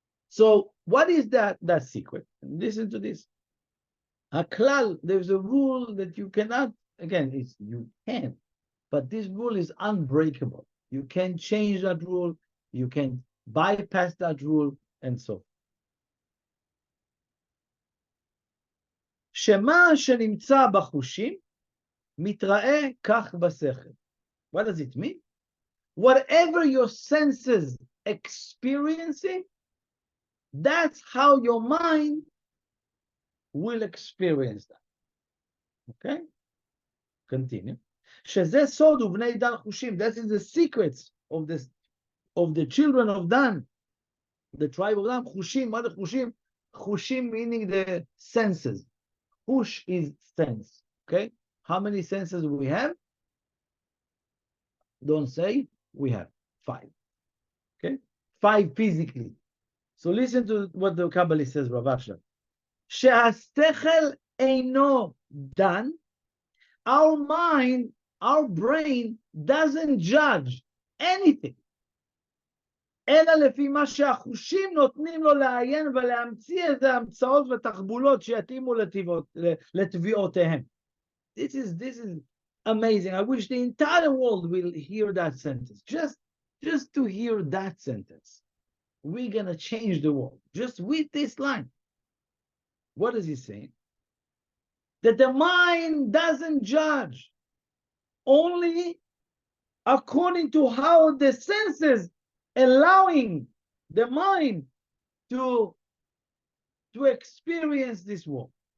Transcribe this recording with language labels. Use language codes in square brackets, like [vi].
[en] So what is that secret? Listen to this. A klal, there's a rule that you cannot, again, you can, but this rule is unbreakable. You can change that rule, you can bypass that rule, and so. [he] שמה שנמצא בחושים מתראה כך בשכל. [en] What does it mean? Whatever your senses experiencing, that's how your mind will experience that. Okay? Continue. [he] שזה סוד ובני דן חושים. [en] That is the secrets of the children of Dan, the tribe of Dan. חושים, what are חושים? חושים meaning the senses. Hush is sense. Okay? How many senses do we have? Don't say we have 5. Okay? 5 physically. So listen to what the Kabbalist says, Rav Asher. [he] שהשכל אינו דן, [en] our mind, our brain doesn't judge anything. [he] אלא לפי מה שהחושים נותנים לו לעיין ולהמציא איזה המצאות ותחבולות שיתאימו לתביעותיהם. [en] This is amazing. I wish the entire world will hear that sentence. Just to hear that sentence. We're going to change the world. Just with this line. What is he saying? That the mind doesn't judge. Only according to how the senses allowing the mind to experience this world.